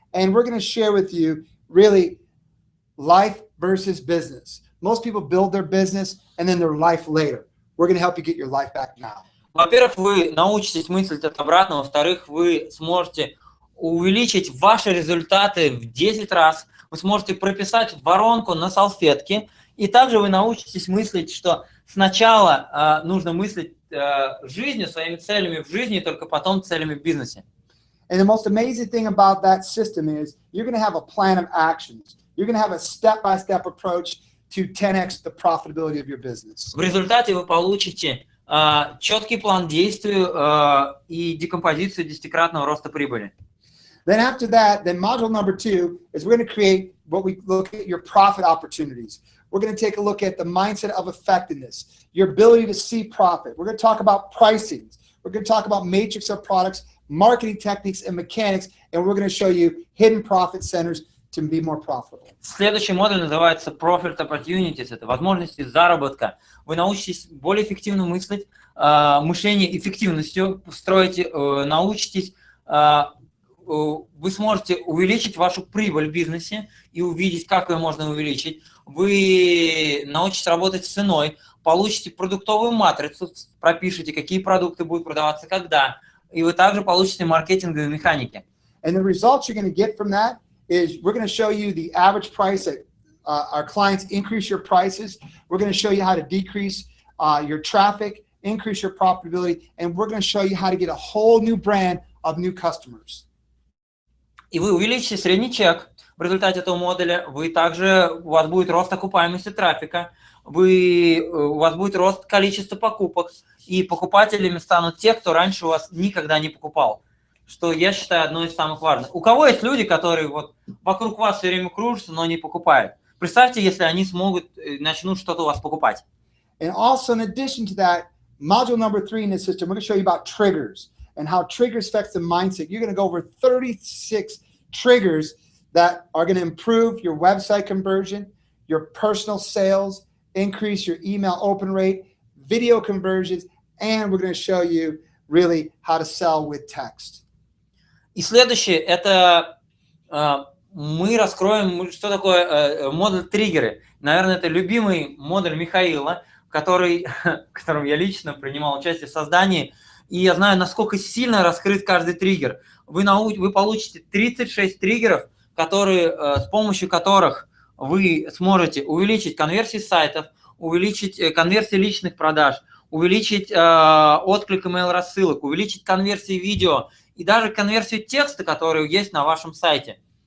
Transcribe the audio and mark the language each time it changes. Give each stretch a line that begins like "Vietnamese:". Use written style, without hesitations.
English: And we're going to share with you really life versus business. Most people build their business and then their life later. We're going to help you get your life back now.
Russian: Во-первых, вы научитесь мыслить от обратного. Во-вторых, вы сможете увеличить ваши результаты в 10 раз. Вы сможете прописать воронку на салфетке. И также вы научитесь мыслить, что сначала нужно мыслить жизнью, своими целями в жизни, и только потом целями в бизнесе.
English: And the most amazing thing about that system is you're going to have a plan of actions. You're going to have a step-by-step approach to 10x the profitability of your business.
Russian: В результате вы получите четкий план действий и декомпозицию 10-кратного роста прибыли.
English: Then after that, then module number 2 is we're going to create what we look at your profit opportunities. We're going to take a look at the mindset of effectiveness, your ability to see profit. We're going to talk about pricing. We're going to talk about matrix of products, marketing techniques and mechanics, and we're going to show you hidden profit centers to be more profitable.
Russian: Следующий модуль называется Profit Opportunities. Это возможности заработка. Вы научитесь более эффективно мыслить, мышление эффективностью строите, научитесь, вы сможете увеличить вашу прибыль в бизнесе и увидеть, как ее можно увеличить. Вы научитесь работать с ценой, получите продуктовую матрицу, пропишите, какие продукты будут продаваться, когда. И вы также получите маркетинговые механики.
English: And the results you're going to get from that is we're going to show you the average price that our clients increase your prices. We're going to show you how to decrease your traffic, increase your profitability, and we're going to show you how to get a whole new brand of new customers.
Russian: И вы увеличите средний чек в результате этого модуля. Вы также, у вас будет рост окупаемости трафика, у вас будет рост количества покупок, и покупателями станут те, кто раньше у вас никогда не покупал. Что я считаю одной из самых важных. У кого есть люди, которые вот вокруг вас все время кружатся, но не покупают? Представьте, если они начнут что-то у вас покупать.
English: And also, in addition to that, module number 3 in this system, we're going to show you about triggers and how triggers affect the mindset. You're going to go over 36 triggers that are going to improve your website conversion, your personal sales, increase your email open rate, video conversions, and we're going to show you really how to sell with text.
Russian: И следующее, это мы раскроем, что такое модуль триггеры. Наверное, это любимый модуль Михаила, в котором я лично принимал участие в создании. И я знаю, насколько сильно раскрыт каждый триггер. Вы получите 36 триггеров, с помощью которых вы сможете увеличить конверсии сайтов, увеличить конверсии личных продаж, увеличить отклик email-рассылок, увеличить конверсии видео и даже конверсию текста, который есть на вашем сайте.